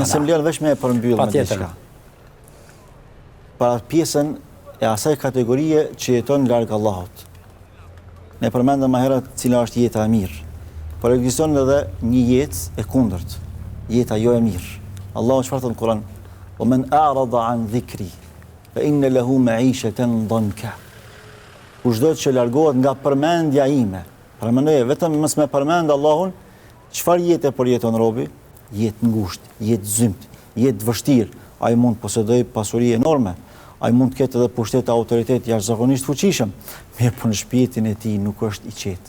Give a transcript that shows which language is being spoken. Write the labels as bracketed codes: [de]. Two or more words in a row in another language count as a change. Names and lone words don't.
[sq] Nëse më lën vesh me e përmbyll me diçka. Para pjesën e asaj kategorie që jeton larg Allahut. Ne përmendëm më herët cila është jeta e mirë. Por ekziston edhe një jetë e kundërt, jeta jo e mirë. Allahu çfarë thot në Kur'an? [ar] "ومن أعرض عن ذكري فإن له معيشة ضنكا." [sq] Kushdo që largohet nga përmendja ime, përmendoje vetëm mos me përmend Allahun, çfarë jetë përjeton robi? Jetë ngushtë, jetë zymt, jetë vështirë. Ai mund të posedojë pasuri enorme, ai mund të ketë edhe pushtet autoritet jashtëzakonisht fuqishëm, mirë po në shpirtin e tij nuk është i qetë.